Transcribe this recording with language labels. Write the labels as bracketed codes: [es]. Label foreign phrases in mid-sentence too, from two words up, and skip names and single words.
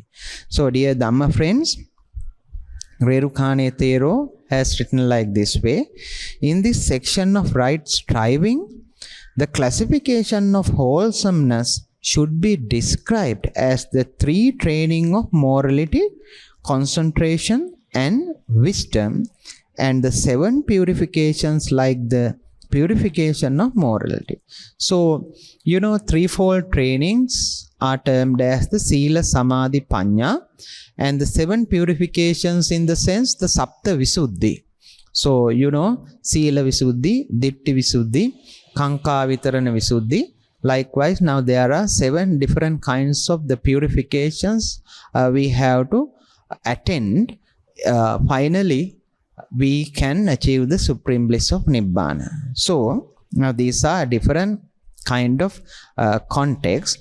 [en] So, dear Dhamma friends, Rerukane Thero has written like this way: in this section of right striving, the classification of wholesomeness should be described as the 3 training of morality, concentration and wisdom, and the 7 purifications like the purification of morality. So, threefold trainings are termed as the [pi] Sila, Samadhi, Panya, [en] and the 7 purifications in the sense the [pi] Sapta Visuddhi. So, Sila Visuddhi, Ditti Visuddhi, Kanka Vitarana Visuddhi. [en] Likewise, now there are 7 different kinds of the purifications we have to attend. Finally, we can achieve the supreme bliss of Nibbana. So, now these are different kind of contexts.